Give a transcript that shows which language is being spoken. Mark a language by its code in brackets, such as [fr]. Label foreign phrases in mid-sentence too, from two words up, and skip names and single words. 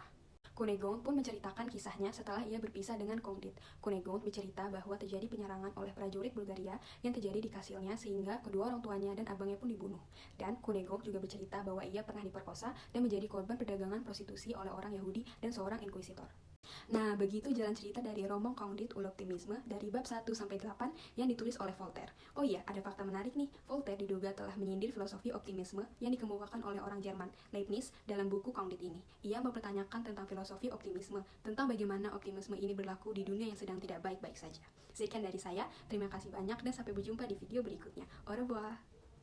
[id] Cunégonde pun menceritakan kisahnya setelah ia berpisah dengan Conduite. Cunégonde bercerita bahwa terjadi penyerangan oleh prajurit Bulgaria yang terjadi di kastilnya sehingga kedua orang tuanya dan abangnya pun dibunuh. Dan Cunégonde juga bercerita bahwa ia pernah diperkosa dan menjadi korban perdagangan prostitusi oleh orang Yahudi dan seorang inkuisitor. Nah, begitu jalan cerita dari rombong Candide ou l'Optimisme dari bab 1-8 yang ditulis oleh Voltaire. Oh iya, ada fakta menarik nih. Voltaire diduga telah menyindir filosofi optimisme yang dikemukakan oleh orang Jerman, Leibniz, dalam buku Candide ini. Ia mempertanyakan tentang filosofi optimisme, tentang bagaimana optimisme ini berlaku di dunia yang sedang tidak baik-baik saja. Sekian dari saya, terima kasih banyak dan sampai berjumpa di video berikutnya. [fr] Au revoir.